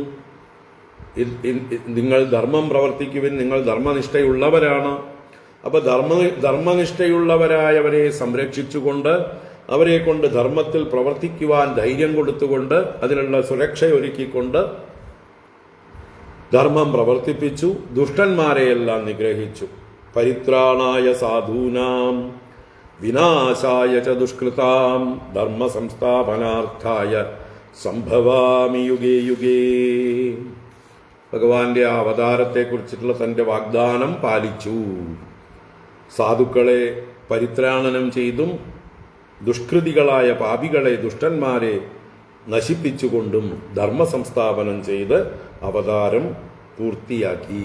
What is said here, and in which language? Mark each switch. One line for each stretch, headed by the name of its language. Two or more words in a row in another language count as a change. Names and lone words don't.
Malayalam: നിങ്ങൾ ധർമ്മം പ്രവർത്തിക്കുവിൻ, നിങ്ങൾ ധർമ്മനിഷ്ഠയുള്ളവരാണ്. അപ്പൊ ധർമ്മനിഷ്ഠയുള്ളവരായവരെ സംരക്ഷിച്ചുകൊണ്ട് അവരെ കൊണ്ട് ധർമ്മത്തിൽ പ്രവർത്തിക്കുവാൻ ധൈര്യം കൊടുത്തുകൊണ്ട് അതിനുള്ള സുരക്ഷയൊരുക്കിക്കൊണ്ട് ധർമ്മം പ്രവർത്തിപ്പിച്ചു. ദുഷ്ടന്മാരെയെല്ലാം നിഗ്രഹിച്ചു.
Sanskrit: പരിത്രാണായ സാധൂനാം വിനാശായ ച ദുഷ്കൃതാം ധർമ്മ സംസ്ഥാപനാർത്ഥായ സംഭവാമി യുഗേ യുഗേ.
Malayalam: ഭഗവാന്റെ ആ അവതാരത്തെക്കുറിച്ചിട്ടുള്ള തന്റെ വാഗ്ദാനം പാലിച്ചു. സാധുക്കളെ പരിത്രാണനം ചെയ്തും ദുഷ്കൃതികളായ പാപികളെ, ദുഷ്ടന്മാരെ നശിപ്പിച്ചുകൊണ്ടും ധർമ്മ സംസ്ഥാപനം ചെയ്ത് അവതാരം പൂർത്തിയാക്കി.